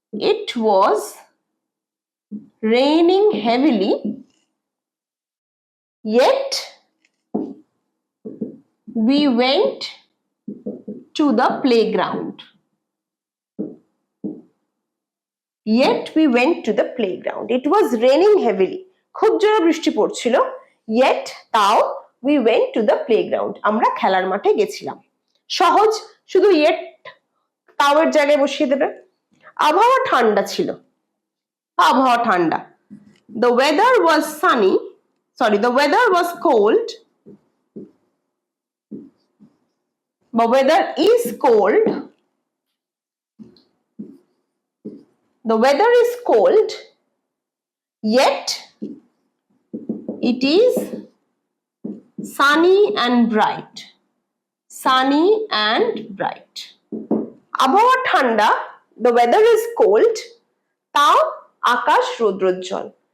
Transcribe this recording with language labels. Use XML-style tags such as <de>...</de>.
<en>It was raining heavily yet we went to the playground. Yet we went to the playground. It was raining heavily.</en> <bn>খুব জোরে বৃষ্টি পড়ছিল।</bn> <en>Yet</en> <bn>তাও</bn> <en>we went to the playground.</en> <bn>আমরা খেলার মাঠে গেছিলাম। সহজ, শুধু yet তাও এর জায়গায় বসিয়ে দেবে। আবহাওয়া ঠান্ডা ছিল। আবহাওয়া ঠান্ডা।</bn> <en>The weather was sunny. The weather was cold. The weather is cold. The weather is cold, yet it is sunny and bright. Sunny and bright.</en> <bn>আবহাওয়া ঠান্ডা,</bn> <en>the weather is cold,</en> <bn>তাও আকাশ রৌদ্রোজ্জ্বল।</bn>